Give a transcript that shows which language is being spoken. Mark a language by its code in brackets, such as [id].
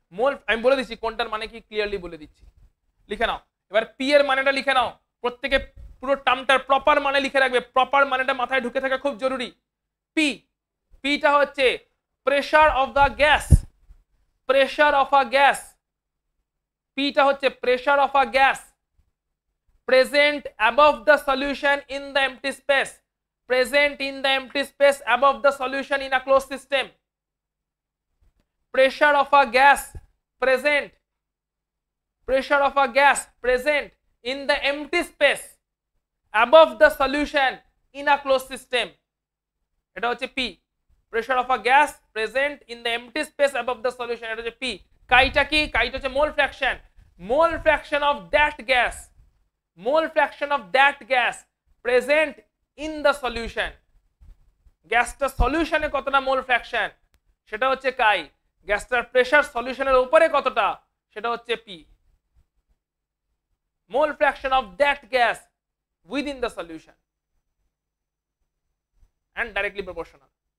[bn] মোল আমি বলে দিচ্ছি কোনটার মানে কি, ক্লিয়ারলি বলে দিচ্ছি, লিখে নাও। এবার পি এর মানেটা লিখে নাও, প্রত্যেকে পুরো টার্মটার প্রপার মানে লিখে রাখবে, প্রপার মানেটা মাথায় ঢুকে থাকা খুব জরুরি। পি, পিটা হচ্ছে [en] pressure of the gas, pressure of a gas [bn] পিটা হচ্ছে [en] Pressure of a gas present above the solution in the empty space, present in the empty space above the solution in a closed system. Pressure of a gas present, pressure of a gas present in the empty space above the solution in a closed system. [bn] এটা হচ্ছে [en] P. Pressure of a gas present in the empty space above the solution. [bn] এটা হচ্ছে P. কাইটা কি? কাইটা হচ্ছে mole fraction. [en] Mole fraction of that gas, mole fraction of that gas present in the solution. [bn] গ্যাসটা সলিউশনে কতটা মোল ফ্র্যাকশন সেটা হচ্ছে কাই, গ্যাসটার প্রেসার সলিউশনের উপরে কতটা সেটা হচ্ছে P. [en] Mole fraction of that gas within the solution and directly proportional.